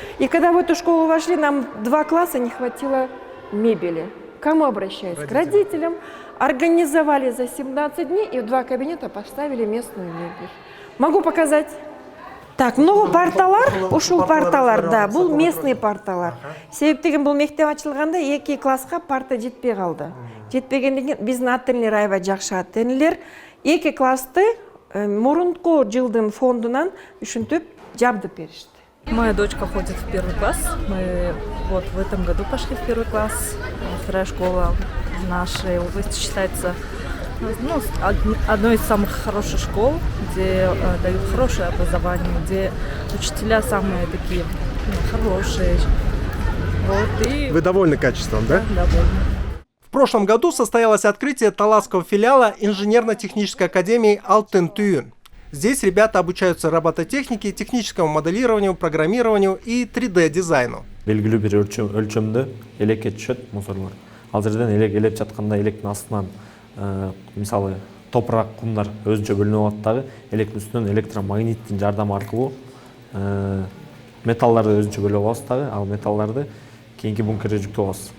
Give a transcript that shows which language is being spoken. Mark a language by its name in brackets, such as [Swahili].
[Russian] И когда в эту школу вошли, нам 2 класса не хватило мебели. К кому обращаюсь? К родителям. Организовали за 17 дней и в 2 кабинета поставили местную мебель. Могу показать? Так, много [Kyrgyz] парталар, ушул парталар, да, бул местный парталар. Себептеген бул мектеп ачылганда 2 класска парта жетпей калды. Жетпегенден кийин биздин ат энелер аябай жакшы ат энелер 2 классты мурунку жылдын фондунан ушинтип жабдып беришти. [Russian] Моя дочка ходит в 1 класс. Мы вот в этом году пошли в 1 класс. 2-я школа в нашей области считается одной из самых хороших школ, где дают хорошее образование, где учителя самые такие хорошие. Вот, и... Вы довольны качеством, да? Да, довольны. В прошлом году состоялось открытие таласского филиала инженерно-технической академии Алтын-Түйін. Здесь ребята обучаются робототехнике, техническому моделированию, программированию и 3D-дизайну. [Kyrgyz] Белгилүү бир өлчөмдө элекке түшөт мусорлор. Ал жерден элек элеп жатканда электин астынан мисалы топурак, кумдар өзүнчө бөлүнүп алат дагы, электин үстүнөн электромагниттин жардамы аркылуу металларды өзүнчө бөлүп алабыз дагы, ал металларды кийинки бункерге жүктөп алабыз.